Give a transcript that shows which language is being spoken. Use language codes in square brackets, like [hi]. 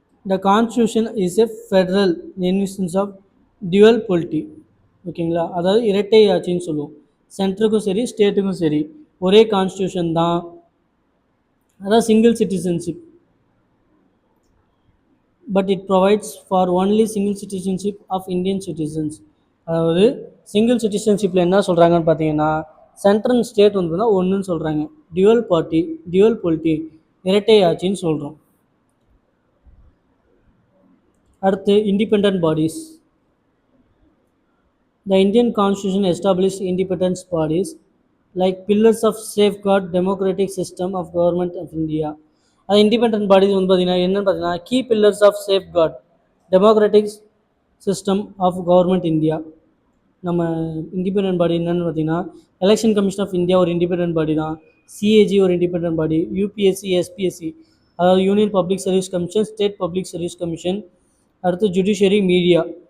[en] The constitution is a federal instance of dual polity. [ta] ஓகேங்களா? அதாவது இரட்டை ஆட்சின்னு சொல்லுவோம். சென்ட்ருக்கும் சரி ஸ்டேட்டுக்கும் சரி ஒரே கான்ஸ்டியூஷன் தான். அதாவது single citizenship. [en] But it provides for only single citizenship of Indian citizens. [ta] அதாவது சிங்கிள் சிட்டிசன்ஷிப்பில் என்ன சொல்கிறாங்கன்னு பார்த்தீங்கன்னா, சென்ட்ரல் ஸ்டேட் வந்து ஒன்றுன்னு சொல்கிறாங்க, டியூவல் பொலிட்டி இரட்டை ஆட்சின்னு சொல்கிறோம். அடுத்து independent bodies. [en] The Indian Constitution established independent bodies like pillars of safeguard democratic system of government of India. அது independent bodies [ta] வந்து பார்த்தீங்கன்னா என்னென்னு பார்த்தீங்கன்னா, [en] Key pillars of safeguard democratic system of government India. [ta] நம்ம independent பாடி என்னென்னு பார்த்தீங்கன்னா, எலெக்ஷன் கமிஷன் ஆஃப் இந்தியா ஒரு independent பாடி தான், சிஏஜி ஒரு இண்டிபெண்டன்ட் பாடி, யூபிஎஸ்சி, எஸ்பிஎஸ்சி அதாவது union public service commission, state public service commission, அடுத்து ஜுடிஷியரி, மீடியா.